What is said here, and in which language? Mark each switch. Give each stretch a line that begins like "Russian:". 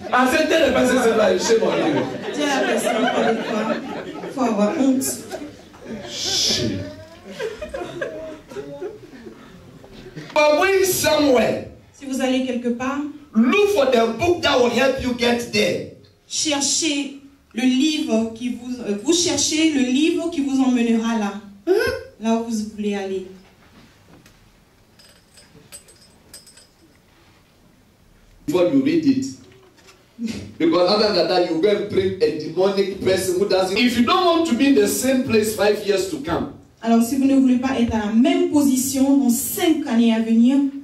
English: C'est tell the person sitting by you, shame on you.
French: Dis à la personne à côté de toi. Faut avoir honte.
English: Shame. But going somewhere,
French: Si vous allez quelque part,
English: look for the book that will help you get there.
French: cherchez le livre qui vous cherchez le livre qui vous emmènera là. Là où vous voulez aller.
English: before you read it. Because other than that, you go and bring a demonic person who doesn't. If you don't want to be in the same place 5 years to come.
French: Alors, si vous ne voulez pas être à la même position dans 5 années à venir,